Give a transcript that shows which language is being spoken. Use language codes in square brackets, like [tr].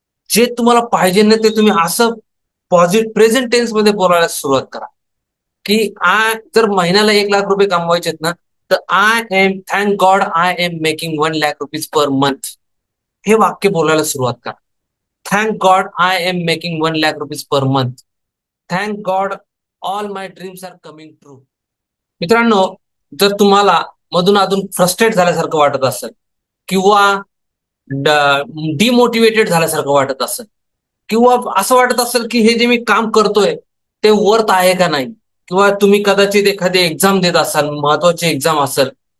[mr] जे तुम्हाला पाहिजे ना ते तुम्ही असं प्रेझेंट टेन्स मध्ये बोलायला सुरुवात करा की जर महिन्याला 1 लाख रुपये कमवायचे ना, तर [en] Thank God I am making 1 lakh rupees per month. [mr] हे वाक्य बोलायला सुरुवात करा. [en] Thank God I am making 1 lakh rupees per month. Thank God all my dreams are coming true. [mr] मित्रांनो, जर तुम्हाला मधून अधून फ्रस्ट्रेट झाल्यासारखं वाटत असेल किंवा डिमोटिवेटेड झाल्यासारखं वाटत असेल किंवा असं वाटत असेल की हे जे मी काम करतोय ते वर्थ आहे का नाही, किंवा तुम्ही कदाचित एखादी एक्झाम देत असाल, महत्वाची एक्झाम असेल,